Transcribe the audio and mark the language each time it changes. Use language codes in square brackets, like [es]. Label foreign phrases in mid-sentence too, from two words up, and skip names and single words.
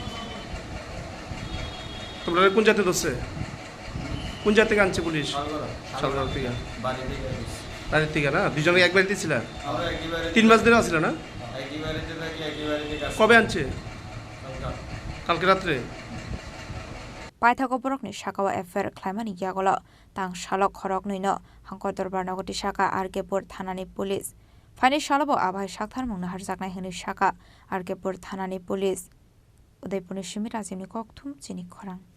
[bn] তোমরা কোন জাতি ধরছে কোন জাতি থেকে আনছে পুলিশ সালগড়া থেকে বাড়ির থেকে না দুজনে এক বাড়িতে ছিল 3 মাস ধরে আসছিল না কবে আনছে কালকে রাত্রে [trp] पाइथागो बरकनि साकावा एफेर ख्लायमानि यागलो तांगशालो खरकनिनो हांको दरबार नगति साका आरकेपुर थानानि पुलिस फाइनि सालबो आबाय साक्थार मुंनो हारजाकनाय हनि साका आरकेपुर थानानि पुलिस उदयपुरनि सिमि राजिमनि ककथुम चिनि खरां